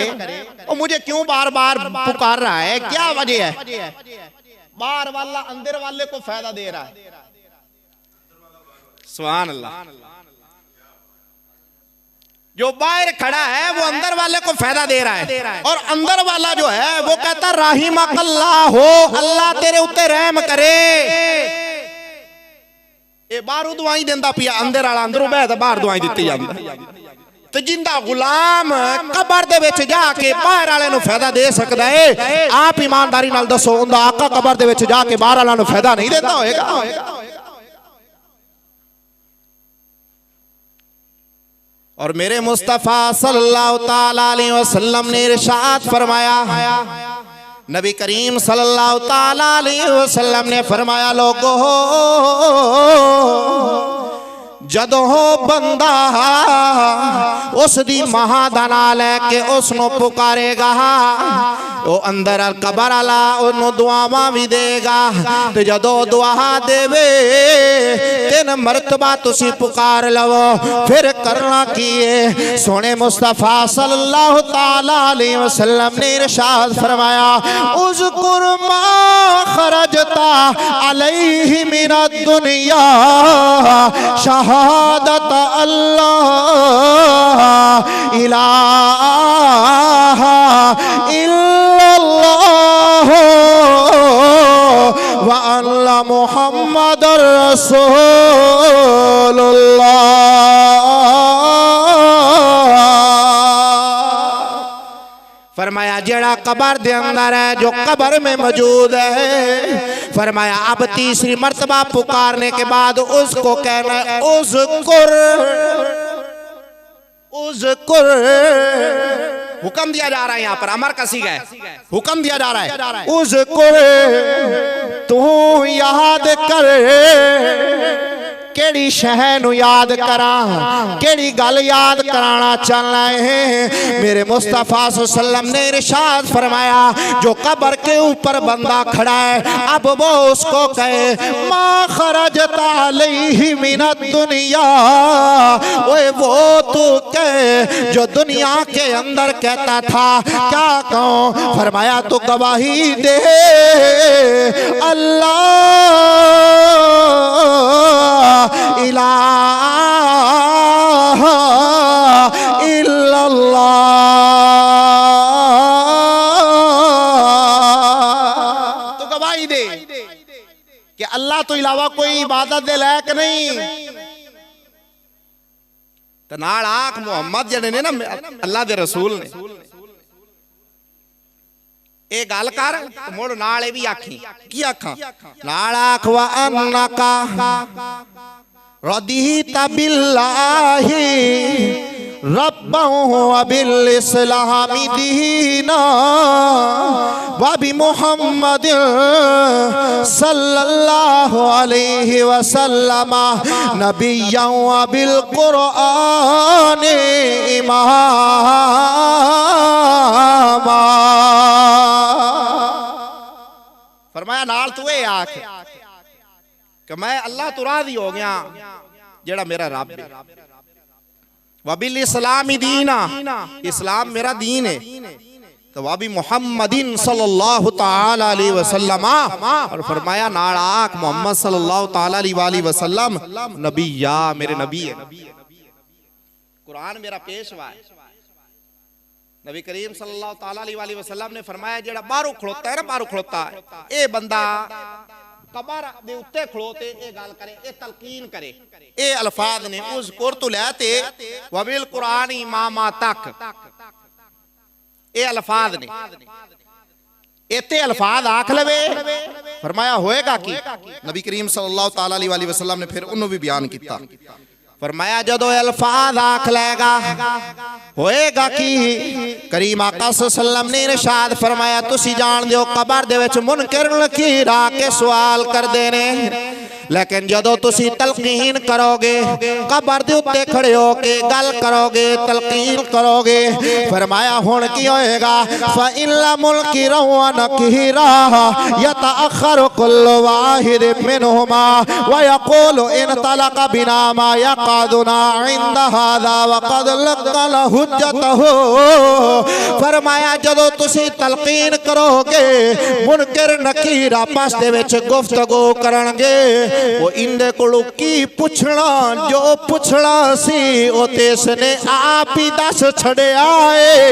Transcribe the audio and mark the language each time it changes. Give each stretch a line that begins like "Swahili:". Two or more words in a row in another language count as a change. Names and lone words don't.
Urdu: اور مجھے کیوں بار بار پکار رہا ہے، کیا وجہ ہے? باہر والا اندر والے کو فائدہ دے رہا ہے.
Arabic: سبحان اللہ.
Urdu: جو باہر کھڑا ہے وہ اندر والے کو فائدہ دے رہا ہے، اور اندر والا جو ہے وہ کہتا رحمک اللہ ہو,
Punjabi: اللہ تیرے اتے رحم کرے. یہ باہروں دعائی دیندا پیا، اندر والا اندروں بیٹھ باہر دعائی دتی جاندی. تو زندہ غلام قبر دے وچ جاکے باہر والے نوں فائدہ دے سکدا ہے، آپ ایمانداری نال دسو اوہندا آقا قبر دے وچ جاکے باہر والا نوں فائدہ نہیں دیتا ہوئےگا?
Urdu: اور میرے مصطفیٰ
Arabic: صلی اللہ تعالیٰ علیہ وسلم
Urdu: نے ارشاد فرمایا، نبی کریم
Arabic: صلی اللہ تعالیٰ علیہ وسلم
Urdu: نے فرمایا
Punjabi: لوگو جدوں بندہ اس دی ماں دا نام لیکے اسنوں پکارےگا,
Urdu: وہ اندر قبر والا انہوں نے دعاواں بھی دےگا.
Punjabi: تو جدوں دعا دیوے 3 مرتبہ تسی پکار لوو، فیر کرنا کی ہے?
Urdu: سونے مصطفیٰ
Arabic: صلی اللہ تعالیٰ علیہ وسلم
Urdu: نے ارشاد فرمایا
Arabic: اذكر ما خرج خرجت عليه من الدنيا شهادة أن لا إله إلا الله وأن محمدا رسول الله.
Urdu: فرمایا
Punjabi: جیہڑا قبر دے اندر ہے,
Urdu: جو قبر میں موجود ہے، فرمایا اب تیسری مرتبہ پکارنے کے بعد اس کو کہنا ہے
Arabic: اذكر اذكر.
Urdu: حکم دیا جا رہا ہے، یہاں پر امر کسی گئے، حکم دیا جا رہا ہے اذکر,
Punjabi: تو یاد کر کیہڑی شے نوں یاد کرا، کیہڑی گل یاد کرانا چلنا ہے.
Urdu: میرے مصطفیٰ
Arabic: صلی اللہ علیہ وسلم
Urdu: نے ارشاد فرمایا جو قبر کے اوپر بندہ کھڑا ہے، اب وہ اس کو کہے
Arabic: ما خرجت عليه من الدنيا,
Urdu: اوئے وہ تو کہے جو دنیا کے اندر کہتا تھا. کیا کہوں؟ فرمایا تو گواہی دے
Arabic: الله إله إلا الله.
Punjabi: تو گواہی دے کہ اللہ توں علاوہ کوئی عبادت دے لائق نہیں. تو نال آکھ محمد جیہڑے نے نا اللہ دے رسول نے اے گل کر، مڑ نال اے بھی آکھی کی آکھاں نال آکھ
Arabic: وأنك رضيت بالله ربا و بالإسلام دينا و ب محمد صلى الله عليه وسلم نبيا و بالقرآن إماما.
Punjabi: فرمایا نال تو اے آکھ کہ میں اللہ توں راضی ہو گیا جیہڑا میرا رب ہے,
Arabic: وبالإسلام دينا,
Punjabi: اسلام میرا دین ہے، تو
Arabic: وبمحمد صلى الله تعالى عليه وسلم,
Punjabi: اور فرمایا نال آکھ محمد
Arabic: صلى الله تعالى عليه وسلم نبيا,
Punjabi: میرے نبی ہے. قرآن میرا پیشوا ہے۔ نبی کریم
Arabic: صلى الله تعالى عليه وسلم
Punjabi: نے فرمایا جیہڑا باہروں کھڑوتا ہے نا، باہروں کھڑوتا ہے اے بندہ قبر دے اتے کھڑوتے اے گل کرے، اے تلقین کرے، اے الفاظ نے اس کر توں لیتے
Arabic: وبالقرآن إماما
Punjabi: تک اے الفاظ نے اتنے الفاظ آکھ لوے.
Urdu: فرمایا ہوئےگا کہ نبی کریم
Arabic: صلى الله تعالى عليه وسلم
Urdu: نے پھر انہوں نے بھی بیان کیا.
Punjabi: فرمایا جدوں الفاظ آکھ لےگا ہوئےگا کہ کریم آقا
Arabic: صلى الله عليه وسلم
Punjabi: نے ارشاد فرمایا تسی جان دیو قبر دے وچ منکر نکیر آکے سوال کر دینے، لیکن جدوں تسی تلقین کروگے، قبر دے اتے کھڑے ہوکے گل کروگے، تلقین کروگے، فرمایا ہن کی ہوئےگا
Arabic: فإن منكرا و نكيرا يتأخر كل واحد منهما و يقول انطلق بنا ما يقعدنا عند هذا و قد لقن حجته.
Punjabi: فرمایا جدوں تسی تلقین کروگے، منکر نکیر آپس دے وچ گفتگو کرنگے، وہ ایندے کولوں کی پچھنا، جو پچھنا سی وہ تے اسنے آپ ہی دس چھڈیا ہے.